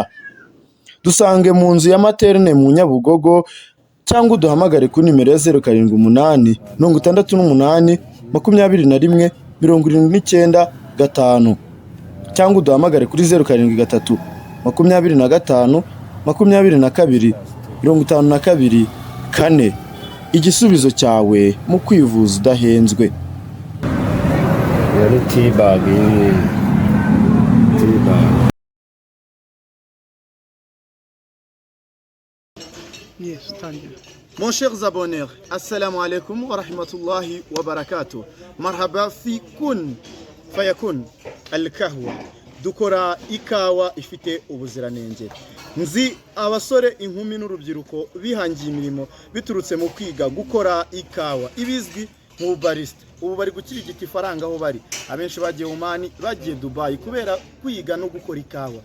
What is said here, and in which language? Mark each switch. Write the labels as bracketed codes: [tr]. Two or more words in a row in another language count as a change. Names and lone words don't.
[rw] Dusange mu nzu ya materne mu Nyabugogo cyangwa uduhamagare ku nimero ya 078 68 21 79 cyangwa uduhamagare kuri 073 25 22 52 4. Igisubizo cyawe mu kwivuza udahenzwe. [fr] Mon chers abonnés, [ar] السلام عليكم ورحمة الله وبركاته. Marhaba fi kun fayakun al-kahwa. [rw] Dukora ikawa ifite ubuziranenge. Nzi abasore, inkumi n'urubyiruko bihangiye imirimo biturutse mu kwiga gukora ikawa ibizwi mu barista. Ubu bari gukirigita ifaranga aho bari. Abenshi bagiye Oman, bagiye Dubai kubera kwiga no gukora ikawa.